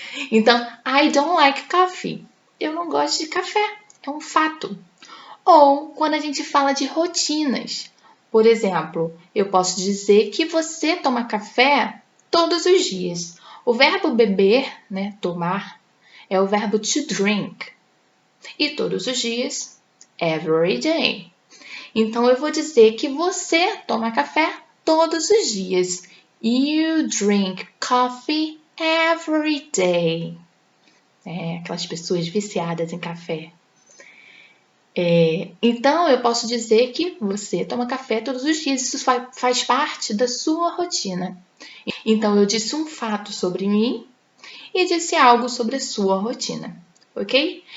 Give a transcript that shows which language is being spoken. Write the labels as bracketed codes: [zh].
[en] Então, I don't like coffee. [pt] Eu não gosto de café. É um fato. Ou quando a gente fala de rotinas. Por exemplo, eu posso dizer que você toma café todos os dias. O verbo beber, né, tomar, é o verbo to drink. E todos os dias, every day. Então eu vou dizer que você toma café todos os dias. [en] You drink coffee every day. [pt] Aquelas pessoas viciadas em café. Então eu posso dizer que você toma café todos os dias. Isso faz parte da sua rotina. Então eu disse um fato sobre mim e disse algo sobre a sua rotina. Ok?